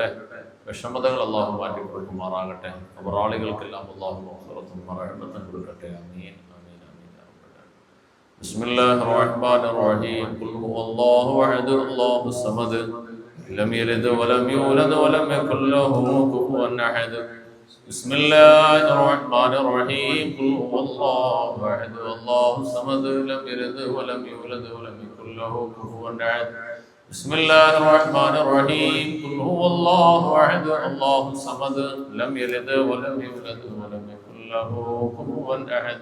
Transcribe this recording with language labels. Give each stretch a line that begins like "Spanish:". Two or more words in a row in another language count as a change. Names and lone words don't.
Malayalam: വിഷമതകൾ അല്ലാഹു മാറ്റി കൊടുക്കുമാറാകട്ടെ. ഖബറാളികൾക്കെല്ലാം അല്ലാഹു മഗ്ഫിറത്തും റഹ്മത്തും കൊടുക്കട്ടെ.
Arabic: آمين آمين آمين. بسم الله الرحمن الرحيم. قل هو الله أحد الله الصمد لم يلد ولم يولد ولم يكن له كفوا أحد. بسم الله الرحمن الرحيم. قل هو الله احد الله الصمد لم يلد ولم يولد ولم يكن له كفوا احد. بسم الله الرحمن الرحيم. قل هو الله احد الله الصمد لم يلد ولم يولد ولم يكن له كفوا احد.